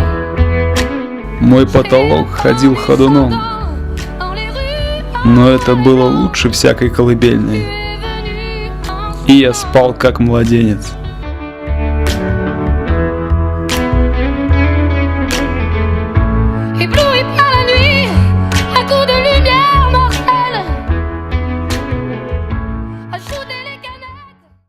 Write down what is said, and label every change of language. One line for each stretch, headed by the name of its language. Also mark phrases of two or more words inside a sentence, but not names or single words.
Russian: мой потолок ходил ходуном,
French: Dans les rues,
Russian: но это было лучше всякой колыбельной, и я спал как младенец.
French: ébloui par la nuit, un coup de lumière mortelle a shooté les canettes.